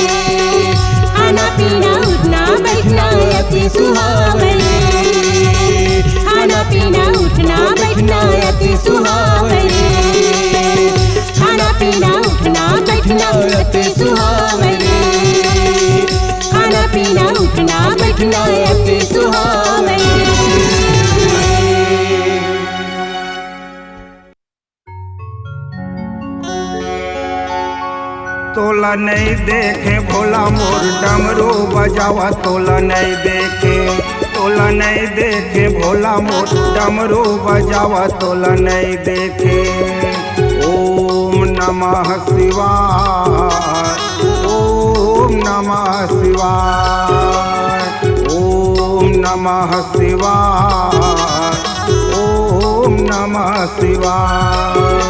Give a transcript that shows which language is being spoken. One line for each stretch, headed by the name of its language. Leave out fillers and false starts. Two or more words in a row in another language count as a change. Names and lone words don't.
Chhattisgarhi: खाना पीना उठना बैठना अति सुहावे रे। खाना पीना उठना बैठना अति सुहावे रे। खाना पीना उठना बैठना अति सुहावे रे। खाना पीना उठना बैठना अति सुहावे रे। तोला नहीं देखे भोला मोर डमरू बजावा, तोला नहीं देखे, तोला नहीं देखे भोला मोर डमरू बजावा, तोला नहीं देखे।
Sanskrit: ओम नमः शिवाय, ओम नमः शिवाय, ओम नमः शिवाय, ओम नमः शिवाय।